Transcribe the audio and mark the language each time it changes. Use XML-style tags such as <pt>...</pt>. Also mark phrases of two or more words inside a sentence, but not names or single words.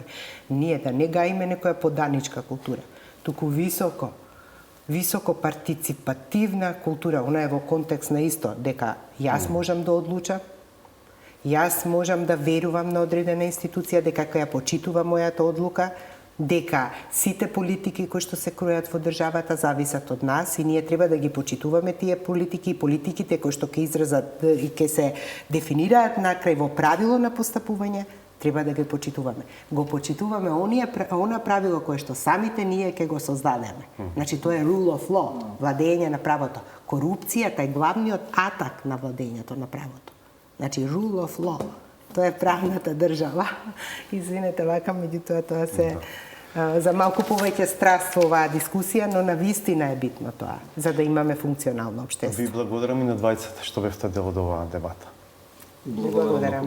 <mk>Ние да не гаиме некоја поданичка култура, туку високо партиципативна култура, она е во контекст на исто, дека јас можам да одлучам, јас можам да верувам на одредена институција, дека ја почитува мојата одлука, дека сите политики кои што се кројат во државата зависат од нас и ние треба да ги почитуваме тие политики и политиките кои што ќе изразат и ќе се дефинираат накрај во правило на постапување, треба да ги почитуваме. Го почитуваме она правило кое што самите ние ќе го создадеме. Значи тоа е</mk> <en>rule of law,</en> <mk>владење на правото. Корупцијата е главниот атак на владењето на правото.</mk> <en>Значи rule of law.</en> <mk>Тоа е правната држава. Извинете, вака, меѓутоа тоа се за малку повеќе страст во оваа дискусија, но навистина е битно тоа, за да имаме функционално општество. Ви благодарам и на двајцата што бевте дел од оваа дебата. Благодарам.</mk>